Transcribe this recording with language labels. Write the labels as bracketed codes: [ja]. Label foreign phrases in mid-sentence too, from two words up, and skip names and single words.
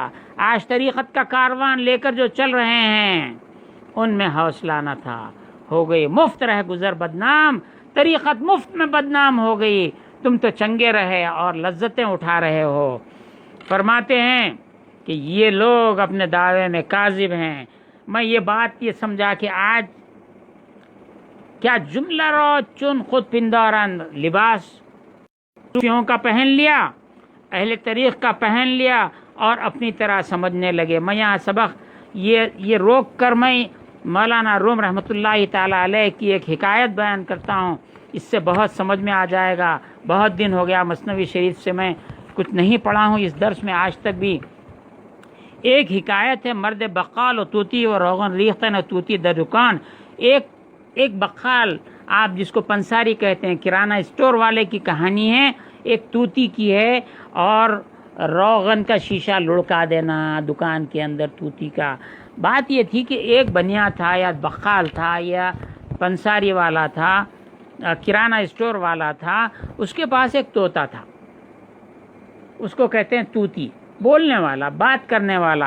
[ur] آج طریقت کا کاروان لے کر جو چل رہے ہیں ان میں حوصلہ نہ تھا، ہو گئی مفت رہ گزر بدنام، طریقت مفت میں بدنام ہو گئی، تم تو چنگے رہے اور لذتیں اٹھا رہے ہو۔ فرماتے ہیں کہ یہ لوگ اپنے دعوے میں کاذب ہیں۔ میں یہ بات یہ سمجھا کہ آج کیا [fa] جملہ رو چون خود پندارند، [ur] لباس صوفیوں کا پہن لیا، اہل طریق کا پہن لیا اور اپنی طرح سمجھنے لگے۔ میں یہاں سبق یہ روک کر میں مولانا روم رحمۃ اللہ تعالیٰ علیہ کی ایک حکایت بیان کرتا ہوں، اس سے بہت سمجھ میں آ جائے گا۔ بہت دن ہو گیا مثنوی شریف سے میں کچھ نہیں پڑھا ہوں اس درس میں آج تک بھی۔ ایک حکایت ہے، [fa] مرد بقال و توتی و روغن ریختن و توتی در دکان۔ [ur] ایک بقال، آپ جس کو پنساری کہتے ہیں، کرانہ اسٹور والے کی کہانی ہے، ایک توتی کی ہے، اور روغن کا شیشہ لڑکا دینا دکان کے اندر توتی کا۔ بات یہ تھی کہ ایک بنیا تھا یا بقال تھا یا پنساری والا تھا، کرانہ اسٹور والا تھا، اس کے پاس ایک طوطا تھا، اس کو کہتے ہیں توتی، بولنے والا، بات کرنے والا۔